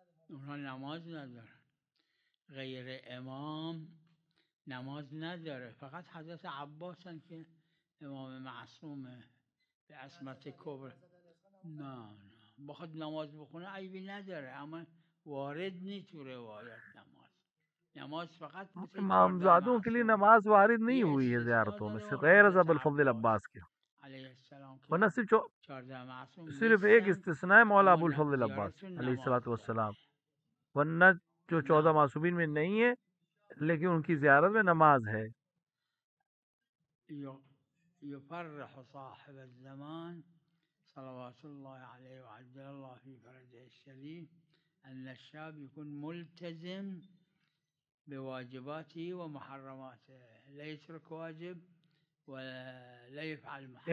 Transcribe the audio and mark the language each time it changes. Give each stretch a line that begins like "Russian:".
Persian: اونها نماز نداره، غیر امام نماز نداره، فقط حضرت عباسن که امام معصومه به عصمت کبر. نه بخواد نماز بخونه عیبی نداره، اما وارد نیست تو روایت نماز فقط مثل
Urdu: امام زادوں کے لیے نماز وارد نہیں ہوئی ہے زیارتوں میں، غیر از ابو الفضل عباس کے، علیہ السلام کے ورنہ 14 معصوم صرف ایک استثناء ہے مولا ابو الفضل عباس علیہ الصلوۃ والسلام، ورنہ جو 14 معصومین میں نہیں ہے لیکن ان کی زیارت میں نماز ہے.
Arabic: يفرح صاحب الزمان صلوات الله عليه وعجل الله في فرجه الشريف أن الشاب يكون ملتزم بواجباته ومحرماته، لا يترك واجب ولا يفعل محرم.